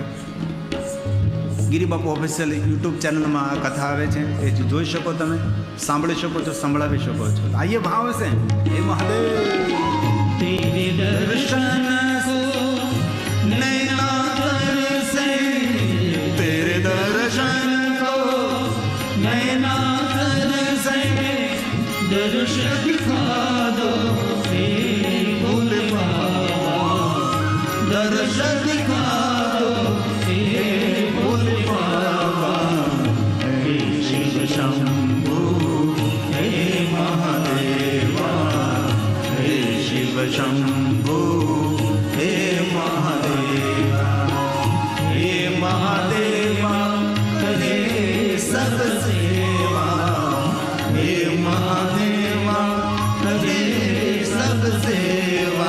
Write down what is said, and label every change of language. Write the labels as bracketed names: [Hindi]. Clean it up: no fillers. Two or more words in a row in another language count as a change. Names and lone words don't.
[Gujarati] ગિરી બાપુ ઓફિશિયલ યુટ્યુબ ચેનલમાં આ કથા આવે છે, એ જોઈ શકો, તમે સાંભળી શકો છો, સંભળાવી શકો છો. આઈએ ભાવ છે એ [Hindi] महादेव तेरे दर्शन को नैना तरसे, तेरे दर्शन को नैना दर्श दिखा दो हे भोले बाबा, दर्श दिखा दो हे भोले बाबा। हे शिव शंभो हे महादेवा, हे शिव शंभो हे महादेवा, हे महादेवा करे सब सेवा, हे महादेवा करे सब सेवा।